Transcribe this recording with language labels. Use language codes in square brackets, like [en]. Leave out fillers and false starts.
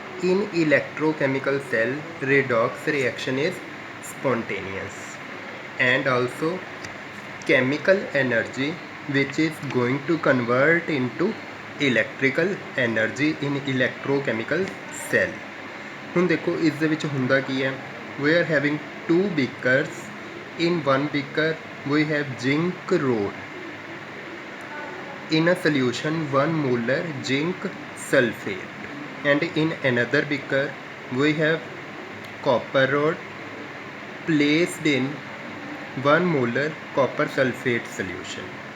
[en] In electrochemical cell, redox reaction is spontaneous, and also chemical energy which is going to convert into electrical energy in electrochemical cell. [pa] ਹੁਣ ਦੇਖੋ ਇਸ ਦੇ ਵਿੱਚ ਹੁੰਦਾ ਕੀ ਹੈ, [en] we are having two beakers. In one beaker we have zinc rod. In a solution 1 molar zinc sulfate, and in another beaker we have copper rod placed in 1 molar copper sulfate solution.